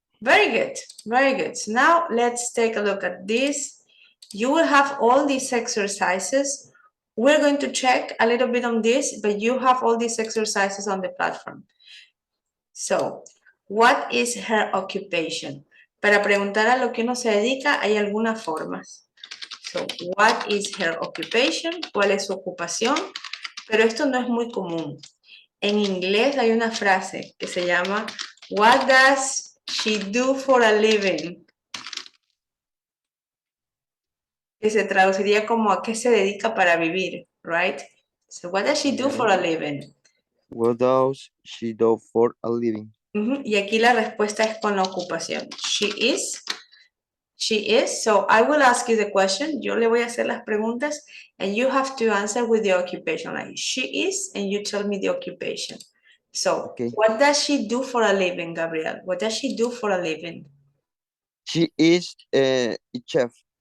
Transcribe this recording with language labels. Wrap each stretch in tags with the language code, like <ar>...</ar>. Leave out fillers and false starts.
<en>Very good. Very good. So now let's take a look at this You will have all these exercises. We're going to check a little bit on this, but you have all these exercises on the platform. So, what is her occupation?</en> <es>Para preguntar a lo que uno se dedica, hay algunas formas.</es> <en>So, what is her occupation?</en> <es>¿Cuál es su ocupación? Pero esto no es muy común. En inglés hay una frase que se llama</es> <en>What does she do for a living?</en> <es>Que se traduciría como a qué se dedica para vivir,</es> <en>right? So, what does she do for a living? What does she do for a living?</en> <es>Y aquí la respuesta es con la ocupación.</es> <en>She is. So I will ask you the question.</en> <es>Yo le voy a hacer las preguntas</es> <en>and you have to answer with the occupation. Like she is and you tell me the occupation. So Okay. what does she do for a living, Gabriel? What does she do for a living? She is a chef.</en>